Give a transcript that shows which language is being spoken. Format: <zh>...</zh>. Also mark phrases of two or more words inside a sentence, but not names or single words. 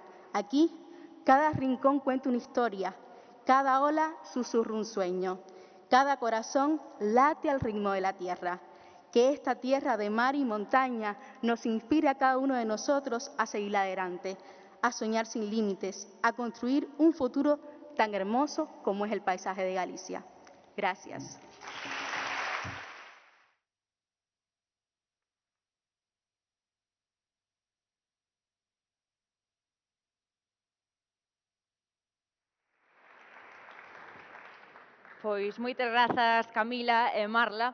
<es>Aquí, cada rincón cuenta una historia, cada ola susurra un sueño, cada corazón late al ritmo de la tierra. Que esta tierra de mar y montaña nos inspire a cada uno de nosotros a seguir adelante, a soñar sin límites, a construir un futuro tan hermoso como es el paisaje de Galicia. Gracias.</es> <gl>Pois moitas grazas, Camila e Marla.</gl>